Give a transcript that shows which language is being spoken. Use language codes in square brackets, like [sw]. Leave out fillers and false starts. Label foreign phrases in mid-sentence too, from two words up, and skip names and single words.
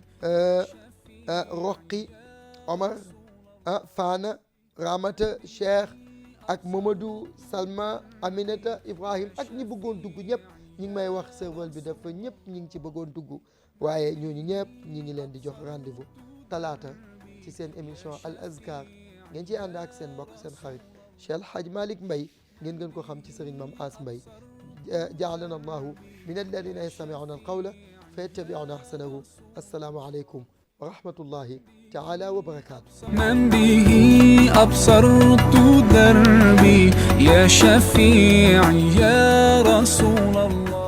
[wo] Roqi Omar Fana Ramata Cheikh ak Mamadou Salma Aminata Ibrahim ak ñi bëggoon dugg ñëpp ñi ngi may wax serveur bi dafa ñëpp ñi ngi ci bëggoon dugg waaye ñooñu ñëpp ñi ngi leen di jox rendez-vous talaata ci seen émission Al Azkar ngeen ci ànd ak seen mbokk seen xarit Cheikh El Hadj Malick Mbaye ngeen gën ko xam ci Serigne Mame Ass Mbaye [ar] جعلنا الله من الذين يستمعون القول فيتبعون أحسنه السلام عليكم ورحمة الله تعالى وبركاته من به أبصرت دربي يا شفيعي يا رسول الله